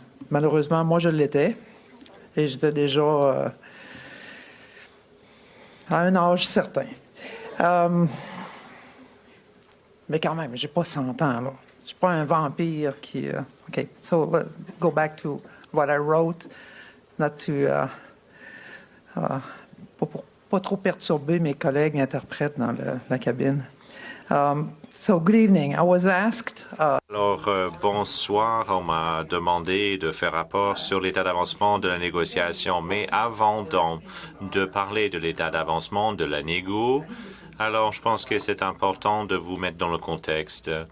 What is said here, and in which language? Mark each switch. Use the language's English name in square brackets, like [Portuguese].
[French] Malheureusement, moi, je l'étais. Et j'étais déjà à un âge certain. Mais quand même, j'ai pas 100 ans, là. Je suis pas un vampire qui... [English] OK, so let's go back to what I wrote, not to... [French] pas trop perturber mes collègues interprètes dans la cabine. [English] So, good evening. I was asked... [French] Alors, bonsoir. On m'a demandé de faire rapport sur l'état d'avancement de la négociation. Mais avant de parler de l'état d'avancement de la négo, alors je pense que c'est important de vous mettre dans le contexte.